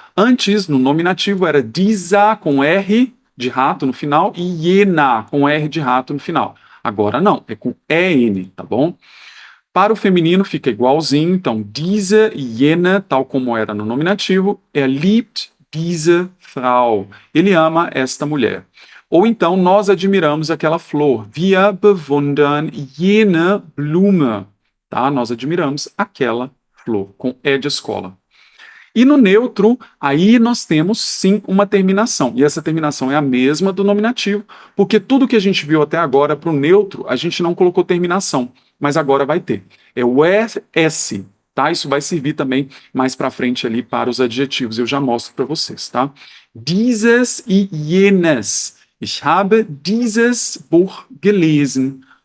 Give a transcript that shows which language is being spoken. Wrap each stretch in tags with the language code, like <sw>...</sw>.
<pt>Antes, no nominativo, era dieser com R de rato no final e jena com R de rato no final. Agora não, é com EN, tá bom? Para o feminino fica igualzinho, então diese e jene, tal como era no nominativo,</pt> <de>liebt diese Frau.</de> <pt>Ele ama esta mulher. Ou então nós admiramos aquela flor.</pt> <de>Wir bewundern jene Blume.</de> <pt>Tá? Nós admiramos aquela flor, com E de escola. E no neutro, aí nós temos sim uma terminação. E essa terminação é a mesma do nominativo, porque tudo que a gente viu até agora para o neutro, a gente não colocou terminação, mas agora vai ter. É o ES, tá? Isso vai servir também mais para frente ali para os adjetivos. Eu já mostro para vocês, tá?</pt> <de>Dieses e jenes. Ich habe dieses Buch gelesen.</de>